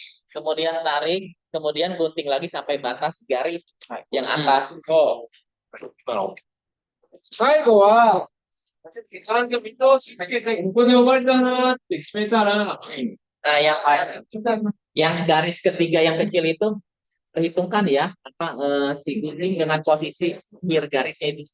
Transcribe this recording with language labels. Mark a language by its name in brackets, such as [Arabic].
[Indonesian] Kemudian tarik, kemudian gunting lagi sampai batas garis yang atas. [Japanese] So. 最後は、ちゃんと見通しつけて、ここで終わりだなって決めたら、 [Indonesian] Nah, yang garis ketiga yang kecil itu perhitungkan ya apa si gunting dengan posisi akhir garisnya itu.